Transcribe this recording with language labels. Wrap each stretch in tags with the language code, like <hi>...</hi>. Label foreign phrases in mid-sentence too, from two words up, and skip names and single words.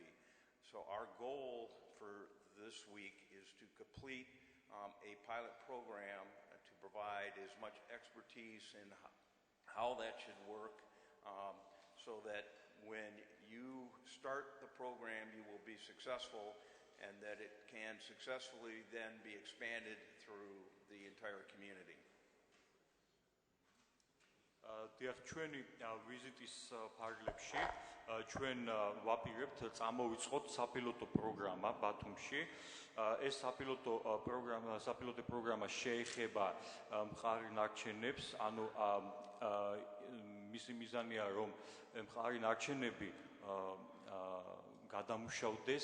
<en>So our goal for this week is to complete a pilot program to provide as much expertise in how that should work, so that when you start the program, you will be successful, and that it can successfully then be expanded through the entire community.</en> <ka>დიახ, ჩვენი ვიზიტის ფარგლებში ჩვენ ვაპირებთ წამოვიწყოთ საპილოტო პროგრამა ბათუმში. ეს საპილოტო პროგრამა შეეხება მხარი ნარჩენებს, ანუ მისი მიზანია, რომ მხარი ნარჩენები გადამუშავდეს.</ka>